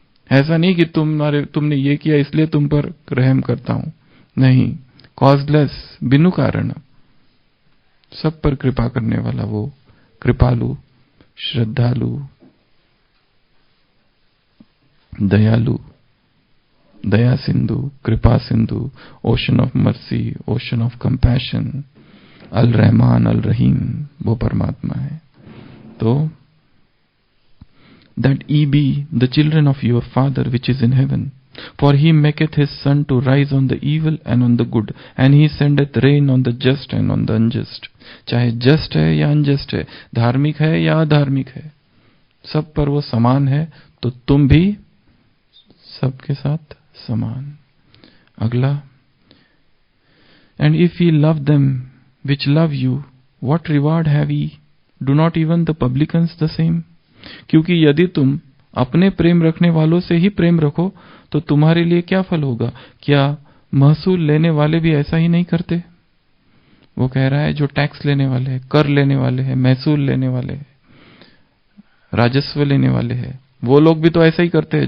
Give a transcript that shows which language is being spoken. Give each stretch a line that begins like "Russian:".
Hindi: ऐसा नहीं कि तुमने ये किया इसलिए तुम पर रहम करता हूं, नहीं, कॉजलेस, बिनु कारण सब पर कृपा करने वाला वो कृपालु, श्रद्धालु, दयालु, दया सिंधु, कृपा Sindhu,
English: ocean of mercy, ocean of compassion,
Hindi: अल रहमान अल रहीम, वो परमात्मा है।
English: तो that ye be the children of your Father which is in heaven. For he maketh his sun to rise on the evil and on the good, and he sendeth rain on the just and on the unjust.
Hindi: चाहे just है या unjust है, धार्मिक है या अधार्मिक है, सब पर वो समान है, तो तुम भी सबके साथ समान।
English: अगला, and if ye love them which love you, what reward have ye? Do not even the publicans the same?
Hindi: क्योंकि यदि तुम अपने प्रेम रखने वालों से ही प्रेम रखो तो तुम्हारे लिए क्या फल होगा? क्या महसूल लेने वाले भी ऐसा ही नहीं करते? वो कह रहा है जो टैक्स लेने वाले हैं, कर लेने वाले हैं, महसूल लेने वाले हैं, राजस्व लेने वाले हैं, वो लोग भी तो ऐसा ही करते हैं।